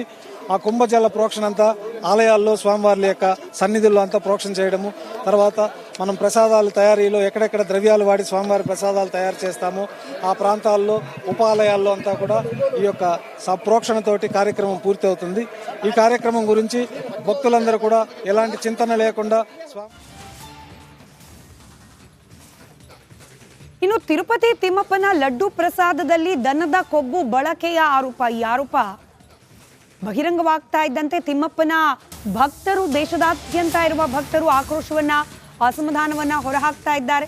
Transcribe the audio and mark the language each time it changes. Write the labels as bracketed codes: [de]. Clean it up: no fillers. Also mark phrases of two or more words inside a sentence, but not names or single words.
[te] ఆ కుంభజల ప్రోక్షణ అంతా ఆలయాల్లో స్వామివారి యొక్క సన్నిధుల్లో అంతా ప్రోక్షణ చేయడము, తర్వాత మనం ప్రసాదాల తయారీలో ఎక్కడెక్కడ ద్రవ్యాలు వాడి స్వామివారి ప్రసాదాలు తయారు చేస్తామో ఆ ప్రాంతాల్లో ఉపాలయాల్లో అంతా కూడా ఈ యొక్క ప్రోక్షణతోటి కార్యక్రమం పూర్తి అవుతుంది. ఈ కార్యక్రమం గురించి భక్తులందరూ కూడా ఎలాంటి చింతన లేకుండా [kn] ಇನ್ನು ತಿರುಪತಿ ತಿಮ್ಮಪ್ಪನ ಲಡ್ಡು ಪ್ರಸಾದದಲ್ಲಿ ದನದ ಕೊಬ್ಬು ಬಳಕೆಯ ಆರೋಪ, ಈ ಆರೋಪ ಬಹಿರಂಗವಾಗ್ತಾ ಇದ್ದಂತೆ ತಿಮ್ಮಪ್ಪನ ಭಕ್ತರು, ದೇಶದಾದ್ಯಂತ ಇರುವ ಭಕ್ತರು ಆಕ್ರೋಶವನ್ನ, ಅಸಮಾಧಾನವನ್ನ ಹೊರಹಾಕ್ತಾ ಇದ್ದಾರೆ.